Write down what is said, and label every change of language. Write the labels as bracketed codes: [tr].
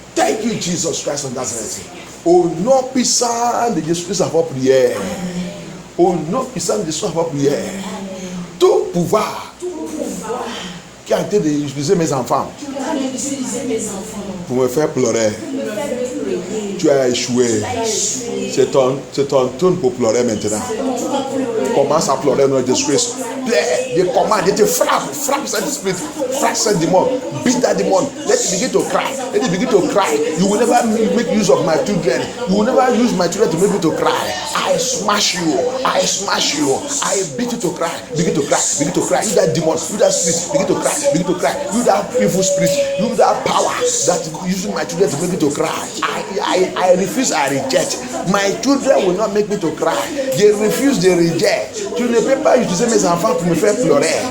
[en] Thank you, Jesus Christ of Nazareth. [fr] Au nom puissant de Jésus-Christ, à votre prière. Au nom puissant de Jésus, à votre prière. Tout pouvoir qui a été d'utiliser mes enfants pour me faire pleurer. Tu as échoué. C'est ton tour pour pleurer maintenant. Commence à pleurer au nom de Jésus-Christ. Je commande, je te frappe cet esprit, frappe cet démon, beat that demon. [en] Let it begin to cry. You will never make use of my children. You will never use my children to make me to cry. I smash you. I beat you to cry. Begin to cry. You that demon, you that spirit, begin to cry. You that evil spirit, you that power that is using my children to make me to cry. I refuse, I reject. My children will not make me to cry. They refuse, they reject. [fr] Tu ne peux pas utiliser mes enfants pour me faire pleurer.